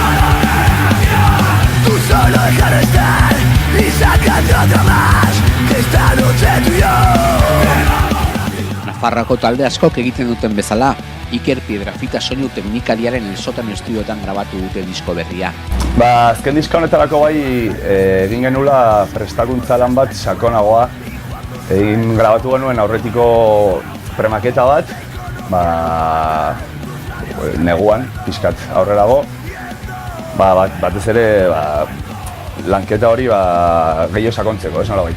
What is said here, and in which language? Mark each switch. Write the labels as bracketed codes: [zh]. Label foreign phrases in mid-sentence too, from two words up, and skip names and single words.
[es] Tú solo deja de estar y sácate otra más, que esta noche tú y yo. [eu] Nafarrako talde askok egiten duten bezala, Iker Piedrafita soinu teknikariaren El Sótano estudiotan grabatu dute disko berria. Azken diska honetarako bai egin genula prestakuntza lan bat sakonagoa. Grabatu genuen aurretiko premaketa bat, neguan, pixkat aurrerago, batez ere lanketa hori gehiago sakontzeko, ez nolabait.